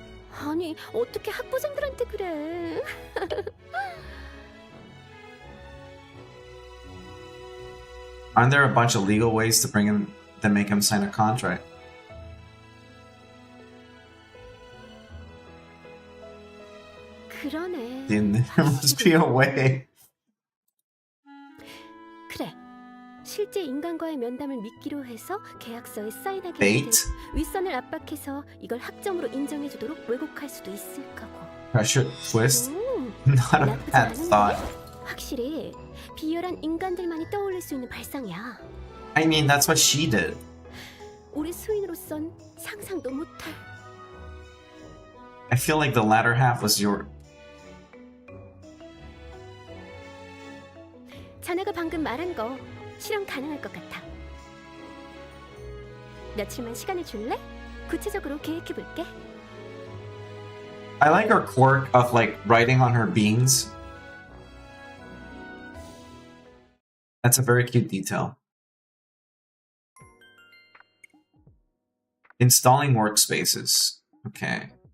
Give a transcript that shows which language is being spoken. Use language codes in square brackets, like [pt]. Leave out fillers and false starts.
[ko] 아니 어떻게 학부생들한테 그래? [en] Aren't there a bunch of legal ways to bring him to make him sign a contract? [ko] 그러네. [en] Then there must be a way. [ko] 그래. 실제 인간과의 면담을 미끼로 해서 계약서에 사인하게 [en] Bait? [ko] 하든 윗선을 압박해서 이걸 학점으로 인정해주도록 왜곡할 수도 있을 거고. [en] Pressure twist? Not a [ko] 나쁘지 [en] bad thought. [ko] 않은데? 확실히 비열한 인간들만이 떠올릴 수 있는 발상이야. [en] I mean, that's what she did. [ko] 우리 수인으로선 상상도 못할. [en] I feel like the latter half was your... [ko] 자네가 방금 말한 거 실현 가능할 것 같아. 며칠만 시간을 줄래? 구체적으로 계획해볼게. [en] I like her quirk of like writing on her beans. That's a very cute detail. Installing workspaces. Okay.